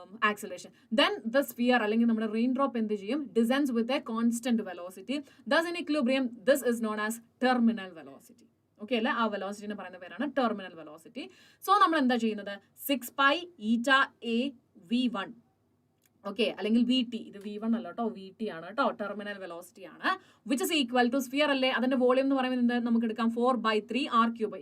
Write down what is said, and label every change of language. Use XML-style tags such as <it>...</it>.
<en>acceleration. Then the sphere</en> <ml>അല്ലെങ്കിൽ നമ്മുടെ</ml> <en>raindrop</en> <ml>എന്ത് ചെയ്യും?</ml> <en>Descends with a constant velocity. Thus in equilibrium, this is known as terminal velocity.</en> <ml>Okay അല്ലേ? ആ വെലോസിറ്റിനെ പറയുന്ന പേരാണ് ടെർമിനൽ വെലോസിറ്റി. സോ നമ്മൾ എന്താ ചെയ്യുന്നത്?</ml> <en>6 pi eta a v1, okay, അല്ലെങ്കിൽ V T.</en> <ml>ഇത് v1 അല്ല കേട്ടോ, വി ടി ആണ് കേട്ടോ, ടെർമിനൽ വെലോസിറ്റി ആണ്.</ml> <en>which is equal to sphere</en> <ml>അല്ലേ, അതിന്റെ വോളിയം എന്ന് പറയുന്നത് നമുക്ക് എടുക്കാം 4/3 r3.</ml>